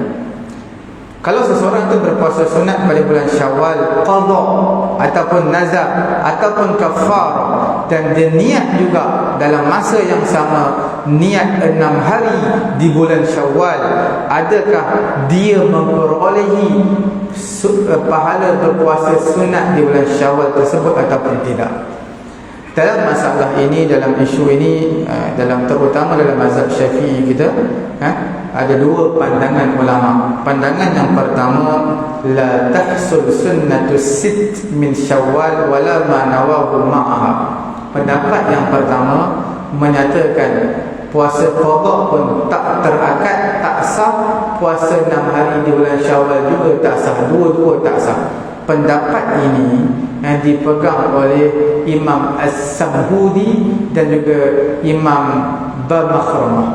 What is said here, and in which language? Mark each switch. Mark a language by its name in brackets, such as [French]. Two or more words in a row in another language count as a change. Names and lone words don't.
[Malay] Kalau seseorang itu berpuasa sunat pada bulan Syawal, qada ataupun nazar ataupun kafarah, dan dia niat juga dalam masa yang sama niat 6 hari di bulan Syawal, adakah dia memperolehi pahala berpuasa sunat di bulan Syawal tersebut ataupun tidak? Dalam masalah ini, dalam isu ini, terutama dalam mazhab Syafi'i kita, ada dua pandangan ulama. Pandangan yang pertama, [Arabic] لا تحصل سنة الست من شوال ولا ما نواه معها. [Malay] Pendapat yang pertama menyatakan puasa qada pun tak terakad, tak sah, puasa 6 hari di bulan Syawal juga tak sah, dua-dua tak sah. Pendapat ini yang dipegang oleh Imam As-Samhudi dan juga Imam Bamakhramah.